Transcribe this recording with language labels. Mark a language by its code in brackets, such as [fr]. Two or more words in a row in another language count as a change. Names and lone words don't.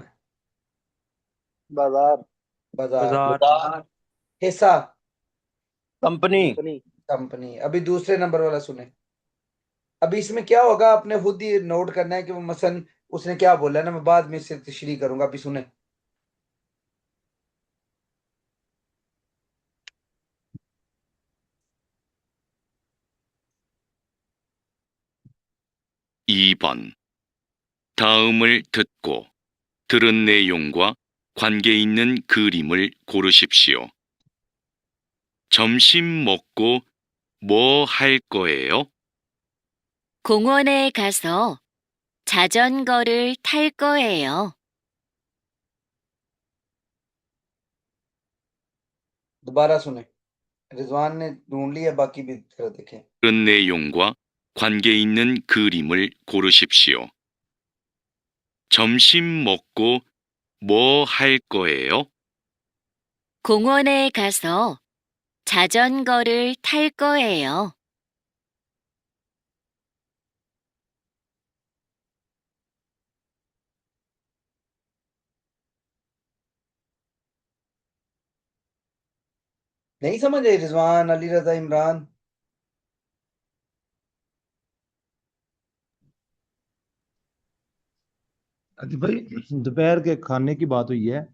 [ur] बाजार। बाजार। बाजार। बाजार। हिस्सा कंपनी। कंपनी। कंपनी। ابھی دوسرے نمبر والا سنیں۔ ابھی اس میں کیا ہوگا، آپ نے خود ہی نوٹ کرنا ہے کہ وہ مثلاً اس نے کیا بولا نا، میں بعد میں اس سے تشریح کروں گا، ابھی سنیں. [ko] (2번) 다음을 듣고 들은 내용과 관계 있는 그림을 고르십시오. 점심 먹고 뭐 할 거예요? 공원에 가서 자전거를 탈 거예요. [ur] دوبارہ سنیں. رضوان نے ڈھونڈ لیا، باقی بھی ذرا دیکھیں. [ko] 들은 내용과 관계 있는 그림을 고르십시오. 점심 먹고 뭐 할 거예요? 공원에 가서 자전거를 탈 거예요. [ur] نہیں سمجھ آئی رضوان، علی رضا، عمران? اجی بھائی، دوپہر کے کھانے کی بات ہوئی ہے.